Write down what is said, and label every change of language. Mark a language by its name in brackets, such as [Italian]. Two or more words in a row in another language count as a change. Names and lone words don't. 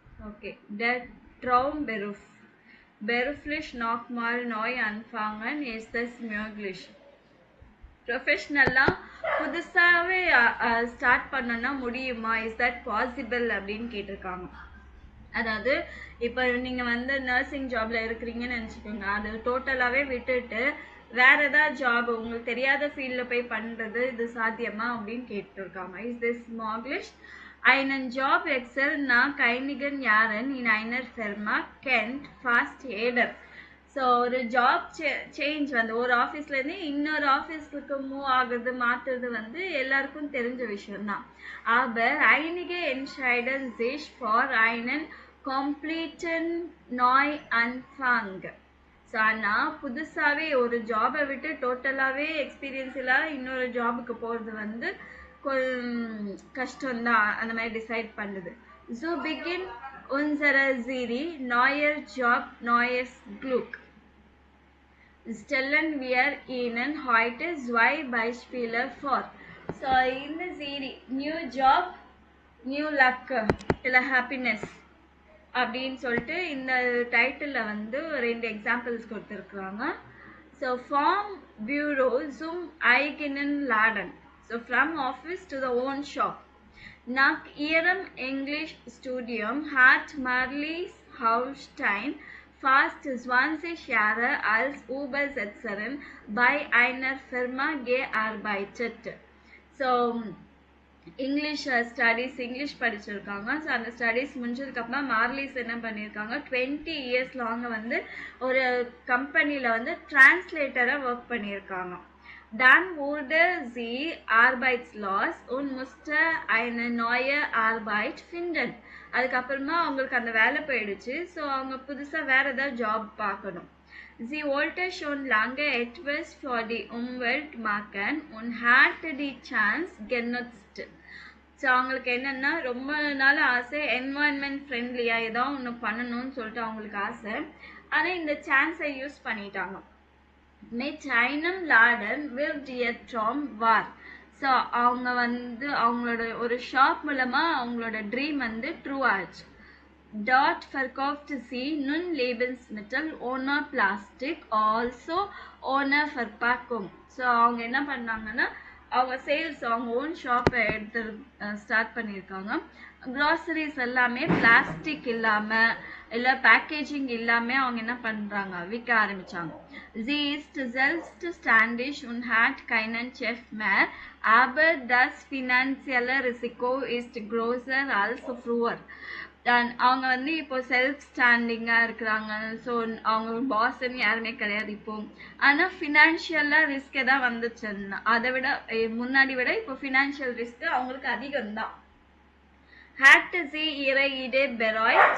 [German] Okay. Der Traumberuf. Beruflich nochmal neu anfangen ist es möglich. [Tamil] ப்ரொஃபஷ்னலா புதுசாகவே ஸ்டார்ட் பண்ணோன்னா முடியுமா, [English] is that possible [Tamil] அப்படின்னு கேட்டிருக்காங்க. அதாவது இப்போ நீங்கள் வந்து [English] nursing jobல [Tamil] இருக்கிறீங்கன்னு நினச்சிக்கோங்க, அது டோட்டலாகவே விட்டுட்டு வேற ஏதாவது ஜாப் உங்களுக்கு தெரியாத ஃபீல்டில் போய் பண்ணுறது இது சாத்தியமா அப்படின்னு கேட்டிருக்காங்க. [German] ist dies möglich einen Job wechsel nach einigen Jahren in einer Firma kennt fast jeder. [Tamil] ஸோ ஒரு [English] job change [Tamil] வந்து ஒரு ஆஃபீஸ்லேருந்து இன்னொரு ஆஃபீஸுக்கு மூவ் ஆகுறது மாற்றுறது வந்து எல்லாருக்கும் தெரிஞ்ச விஷயம்தான். [German] Aber einige entscheiden sich für einen kompletten Neuanfang. [Tamil] ஸோ ஆனால் புதுசாகவே ஒரு ஜாபை விட்டு டோட்டலாகவே எக்ஸ்பீரியன்ஸ் இல்லாத இன்னொரு ஜாபுக்கு போகிறது வந்து கஷ்டம்தான் அந்த மாதிரி டிசைட் பண்ணுது. [German] So begin unsere Serie neuer Job, neues Glück. Stellen wir Ihnen heute zwei Beispiele vor. [Tamil] So இந்த [English] series new job new luck [Tamil] இல்லை ஹாப்பினஸ் அப்படின்னு சொல்லிட்டு இந்த டைட்டிலில் வந்து 2 எக்ஸாம்பிள்ஸ் கொடுத்துருக்குறாங்க. [German] so vom Büro zum eigenen Laden. [English] so from office to the own shop. [German] Nach ihrem Englischstudium hat Marlies Haustein fast 20 Jahre als Übersetzerin bei einer Firma gearbeitet. [Tamil] So [English] English studies [Tamil] இங்கிலீஷ் படிச்சிருக்காங்க. ஸோ அந்த ஸ்டடீஸ் முடிஞ்சதுக்கப்புறமா மார்லிஸ் என்ன பண்ணியிருக்காங்க, [English] 20 years long [Tamil] வந்து ஒரு கம்பெனியில் வந்து டிரான்ஸ்லேட்டராக ஒர்க் பண்ணியிருக்காங்க. [German] Dann wurde sie arbeitslos und musste eine neue Arbeit finden. [Tamil] அதுக்கப்புறமா அவங்களுக்கு அந்த வேலை போயிடுச்சு. ஸோ அவங்க புதுசாக வேற ஏதாவது ஜாப் பார்க்கணும். [German] Sie wollte schon lange etwas für die Umwelt machen und hatte die Chance genutzt. [Tamil] ஸோ அவங்களுக்கு என்னென்னா ரொம்ப நாள் ஆசை, [English] environment friendlyஆக [Tamil] ஏதோ ஒன்று பண்ணணும்னு சொல்லிட்டு அவங்களுக்கு ஆசை. ஆனால் இந்த [English] chanceஐ use [Tamil] பண்ணிட்டாங்க. [German] Mit einem Laden wird ihr Traum wahr. [Tamil] ஸோ அவங்க வந்து அவங்களோட ஒரு ஷாப் மூலமாக அவங்களோட ட்ரீம் வந்து ட்ரூ ஆச்சு. [German] Dort verkaufte sie nun Lebensmittel ohne Plastik, also ohne Verpackung. [Tamil] ஸோ அவங்க என்ன பண்ணாங்கன்னா அவங்க சேல்ஸ் அவங்க [English] own shopஐ [Tamil] எடுத்து ஸ்டார்ட் பண்ணியிருக்காங்க. க்ராசரிஸ் எல்லாமே பிளாஸ்டிக் இல்லாமல் இல்லை பேக்கேஜிங் இல்லாமல் அவங்க என்ன பண்ணுறாங்க, விற்க ஆரம்பித்தாங்க. [German] Sie ist selbstständig und hat keinen Chef mehr, aber das finanzielle Risiko ist größer als früher. [Tamil] அவங்க வந்து இப்போ [English] self standingஆக [Tamil] இருக்கிறாங்க. ஸோ அவங்க பாஸ்ன்னு யாருமே கிடையாது இப்போ. ஆனால் ஃபினான்ஷியலாக ரிஸ்க் தான் வந்துச்சுன்னா அதை விட முன்னாடி விட இப்போ [English] financial risk [Tamil] அவங்களுக்கு அதிகம்தான். [German] Hatte sie ihre Idee bereut?